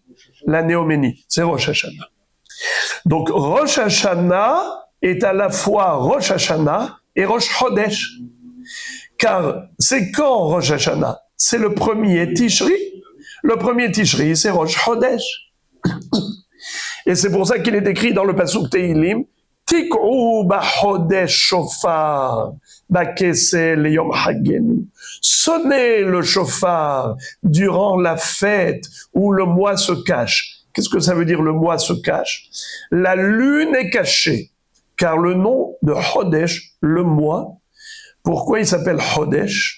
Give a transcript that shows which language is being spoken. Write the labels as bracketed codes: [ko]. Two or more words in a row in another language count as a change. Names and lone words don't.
[fr] La néoménie, c'est Rosh Hashanah. Donc Rosh Hashanah est à la fois Rosh Hashanah et Rosh Chodesh. Car c'est quand Rosh Hashanah? C'est le premier Tishri. Le premier Tishri, c'est Rosh Chodesh. Et c'est pour ça qu'il est écrit dans le Pasuk Tehillim, [he] Tik'u ba'chodesh shofar, ba'keseh leyom haggenu. [fr] Sonnez le shofar durant la fête où le mois se cache. Qu'est-ce que ça veut dire le mois se cache? La lune est cachée, car le nom de Chodesh, le mois, pourquoi il s'appelle Chodesh?